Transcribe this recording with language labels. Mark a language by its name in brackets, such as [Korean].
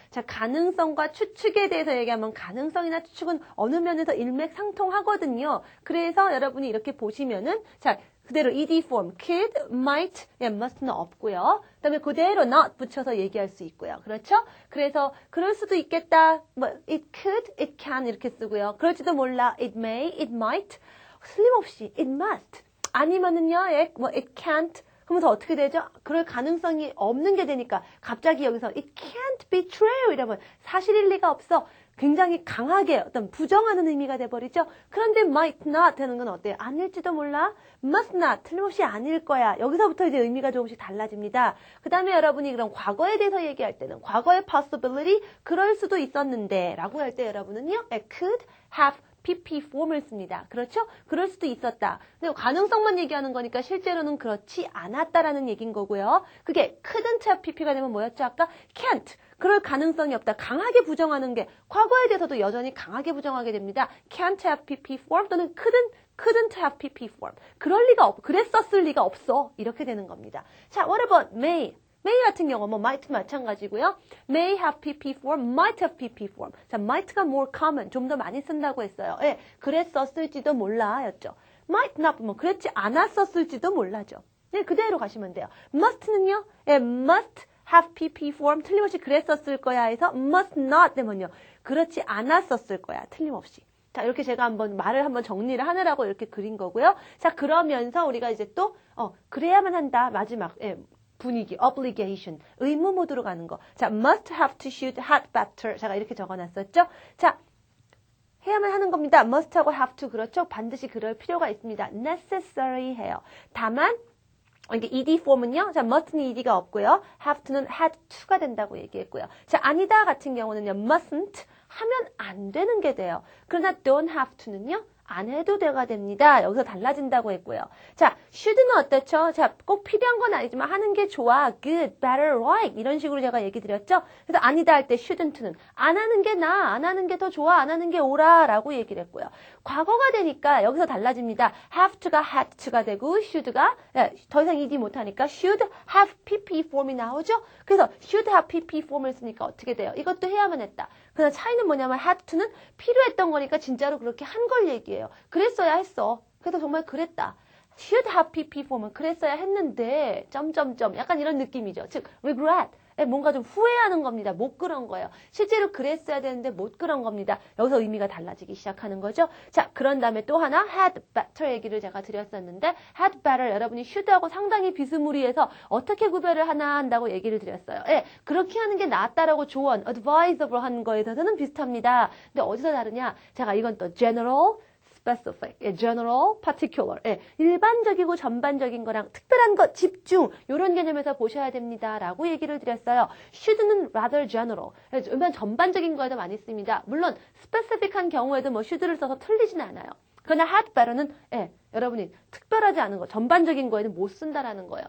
[Korean] 자, 가능성과 추측에 대해서 얘기하면 가능성이나 추측은 어느 면에서 일맥상통하거든요. 그래서 여러분이 이렇게 보시면은 자, 그대로 ed form could, might, must는 없고요. 그다음에 그대로 not 붙여서 얘기할 수 있고요. 그렇죠? 그래서 그럴 수도 있겠다. [English] 뭐 it could, it can [Korean] 이렇게 쓰고요. 그럴지도 몰라. [English] it may, it might. [Korean] 틀림없이 [English] it must. [Korean] 아니면은요. [English] it can't. [Korean] 그러면서 어떻게 되죠? 그럴 가능성이 없는 게 되니까 갑자기 여기서 [English] it can't be true [Korean] 이러면 사실일 리가 없어. 굉장히 강하게 어떤 부정하는 의미가 돼버리죠. 그런데 might not 되는 건 어때요? 아닐지도 몰라. must not 틀림없이 아닐 거야. 여기서부터 이제 의미가 조금씩 달라집니다. 그 다음에 여러분이 그런 과거에 대해서 얘기할 때는 과거의 possibility 그럴 수도 있었는데 라고 할 때 여러분은요. [English] could have PP form을 [Korean] 씁니다. 그렇죠? 그럴 수도 있었다. 근데 가능성만 얘기하는 거니까 실제로는 그렇지 않았다라는 얘기인 거고요. 그게 couldn't have PP가 되면 뭐였죠? 아까 can't. 그럴 가능성이 없다. 강하게 부정하는 게 과거에 대해서도 여전히 강하게 부정하게 됩니다. [English] can't have PP form [Korean] 또는 [English] couldn't have PP form. [Korean] 그럴 리가 그랬었을 리가 없어. 이렇게 되는 겁니다. 자, [English] what about may? [Korean] may 같은 경우 뭐 might 마찬가지고요. [English] may have PP form, might have PP form. [Korean] 자, might가 [English] more common, [Korean] 좀 더 많이 쓴다고 했어요. 예, 그랬었을지도 몰라였죠. might not, 뭐 그랬지 않았었을지도 몰라죠. 네, 그대로 가시면 돼요. must는요, 예, must have PP form, 틀림없이 그랬었을 거야 해서 must not 되면요, 그렇지 않았었을 거야, 틀림없이. 자, 이렇게 제가 말을 한번 정리를 하느라고 이렇게 그린 거고요. 자, 그러면서 우리가 이제 또, 그래야만 한다, 마지막, 예. 분위기, obligation, 의무 모드로 가는 거. [English] 자, must have to should had better. [Korean] 제가 이렇게 적어놨었죠? 자, 해야만 하는 겁니다. [English] must하고 have to, [Korean] 그렇죠? 반드시 그럴 필요가 있습니다. necessary 해요. 다만, 이게 ed form은요, 자, must는 ed가 없고요. have to는 had to가 된다고 얘기했고요. 자, 아니다 같은 경우는요, mustn't 하면 안 되는 게 돼요. 그러나 don't have to는요, 안 해도 돼가 됩니다. 여기서 달라진다고 했고요. 자, should는 어떻죠? 자, 꼭 필요한 건 아니지만 하는 게 좋아. [English] good, better, right. [Korean] 이런 식으로 제가 얘기 드렸죠? 그래서 아니다 할 때 shouldn't는 안 하는 게 나아, 안 하는 게 더 좋아, 안 하는 게 옳아 라고 얘기를 했고요. 과거가 되니까 여기서 달라집니다. have to가 had to가 되고 should가 더 이상 ed 못하니까 should have PP form이 나오죠? 그래서 should have PP form을 쓰니까 어떻게 돼요? 이것도 해야만 했다. 그러나 차이는 뭐냐면 had to는 필요했던 거니까 진짜로 그렇게 한 걸 얘기해요. 그랬어야 했어. 그래서 정말 그랬다. should have PP form은 그랬어야 했는데 점점점 약간 이런 느낌이죠. [English] 즉 regret. [Korean] 뭔가 좀 후회하는 겁니다. 못 그런 거예요. 실제로 그랬어야 되는데 못 그런 겁니다. 여기서 의미가 달라지기 시작하는 거죠. 자, 그런 다음에 또 하나 had better 얘기를 제가 드렸었는데 had better 여러분이 should하고 상당히 비스무리해서 어떻게 구별을 하나 한다고 얘기를 드렸어요. 예, 그렇게 하는 게 낫다라고 조언, advisable 하는 거에 대해서는 비슷합니다. 근데 어디서 다르냐? 제가 이건 또 [English] general, specific, general, particular. [Korean] 일반적이고 전반적인 거랑 특별한 것, 집중 이런 개념에서 보셔야 됩니다. 라고 얘기를 드렸어요. should는 rather general. 일반 전반적인 거에도 많이 씁니다. 물론 specific한 경우에도 뭐 should를 써서 틀리진 않아요. 그러나 had better는 여러분이 특별하지 않은 거, 전반적인 거에는 못 쓴다라는 거예요.